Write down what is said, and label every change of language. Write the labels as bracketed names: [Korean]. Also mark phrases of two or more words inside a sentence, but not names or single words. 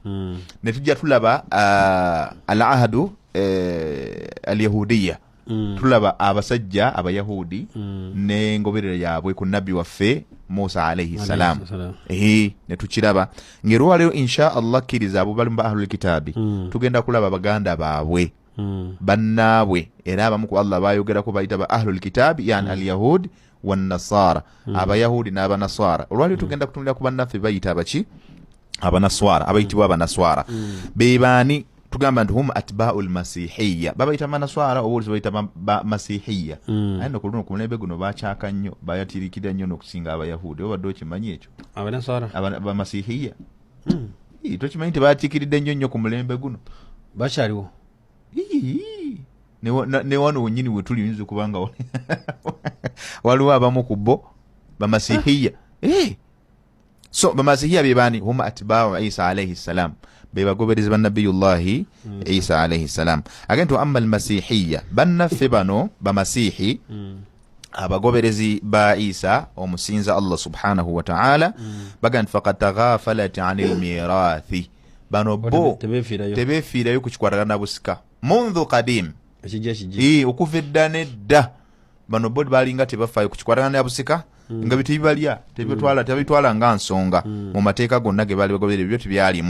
[Ganda] Ne tujja tulaba [Arabic] العهد اليهودي, [Ganda] tulaba abasajja Abayahudi n'engoberera yaabwe ku nabbi waffe Musa [Arabic] عليه السلام. [Ganda] Ne tukiraba ng'erwaleero [Arabic] إن شاء الله [Ganda] kkiriza abo bali mu [Arabic] أهل الكتاب [Ganda] tugenda kulaba baganda baabwe bannaabwe era abamu ku Allah bayogerako bayita ba [Arabic] أهل الكتاب, يعني اليهود والنصارى, [Ganda] abayahudi n'abanaswara. Olwaleero tugenda kutunulira ku bannaffe bayita abaki abanaswara, abayitibwa abanaswara. Bebaani tugamba nti [Arabic] هم أتباع المسيحية, [Ganda] babayita abanaswara obuulizi bayita masihiyya. Aye no kuluno ku mulembe guno bakyaka nnyo, bayatirikira nnyo n'okusinga abayahudi. Obadde okimanyi ekyo? Abanaswara abamasihiyya tokimanyi nti bayatikiridde nnyo ku mulembe guno? Bakyaliwo ne wano wennyini we tuli yinza kubanga waliwo abamu ku bo bamasihiyya. So bamasihiyya be baani? [Arabic] هم أتباع عيسى عليه السلام, [Ganda] be bagoberezi ba nabiyullahi Isa [Arabic] عليه السلام. [Ganda] Agento [Arabic] أما المسيحية, [Ganda] bannaffe bano bamasihi abagoberezi ba Isa omusinza Allah [Arabic] سبحانه وتعالى, [Ganda] bagandi [Arabic] فقد تغافلت عن الميراث, [Ganda] bano bo tebefiirayo ku kikwatagana busika mundu qadim, okuva edda nedda. Bano bo balinga tebafaayo ku kikwatagana busika nga bitibalya tebitwala nga nsonga mu mateeka gonna ge baali bagoberera ebyo tebyalimu.